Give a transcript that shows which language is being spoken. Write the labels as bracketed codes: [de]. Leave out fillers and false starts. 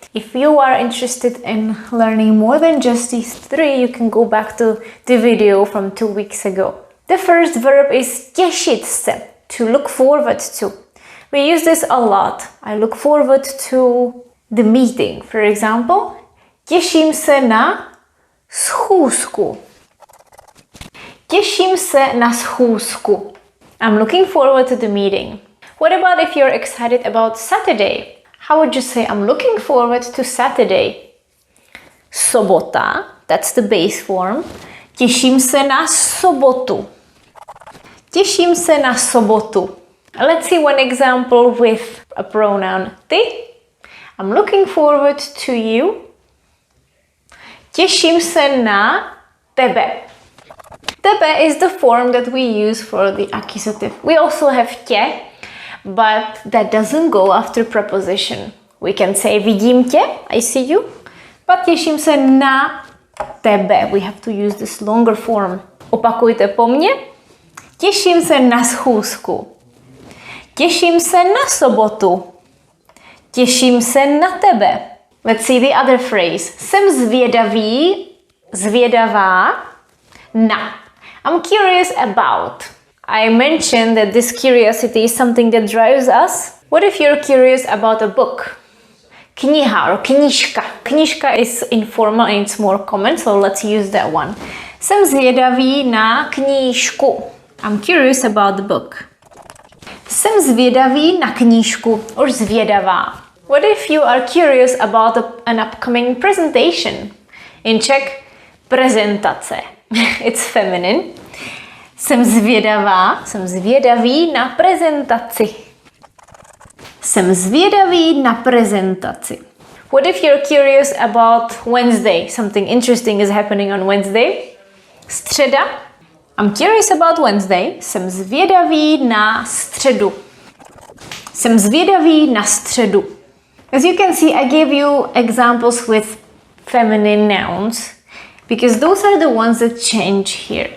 [en] If you are interested in learning more than just these 3, you can go back to the video from 2 weeks ago. The first verb is [cs] těšit se, [en] to look forward to. We use this a lot. I look forward to the meeting. For example, [cs] těším se na schůzku. Těším se na schůzku. [en] I'm looking forward to the meeting. What about if you're excited about Saturday? How would you say I'm looking forward to Saturday? Sobota, that's the base form. [cs] Těším se na sobotu. Těším se na sobotu. [en] Let's see one example with a pronoun ty. I'm looking forward to you. [cs] Těším se na tebe. [en] Tebe is the form that we use for the accusative. We also have tě, but that doesn't go after preposition. We can say [cs] vidím tě, [en] I see you, but [cs] těším se na tebe. [en] We have to use this longer form. [cs] Opakujte po mně. Těším se na schůzku. Těším se na sobotu. Těším se na tebe. [en] Let's see the other phrase. [cs] Jsem zvědavý, zvědavá na. [en] I'm curious about. I mentioned that this curiosity is something that drives us. What if you're curious about a book? Kniha or knížka. Knížka is informal and it's more common, so let's use that one. [cs] Jsem zvědavý na knížku. [en] I'm curious about the book. [cs] Jsem zvědavý na knížku, or zvědavá. [en] What if you are curious about an upcoming presentation? In Czech, prezentace. It's feminine. [cs] Jsem zvědavý na prezentaci. Jsem zvědavý na prezentaci. [en] What if you're curious about Wednesday? Something interesting is happening on Wednesday. Středa. I'm curious about Wednesday. [cs] Jsem zvědavý na středu. Jsem zvědavý na středu. [en] As you can see, I gave you examples with feminine nouns because those are the ones that change here.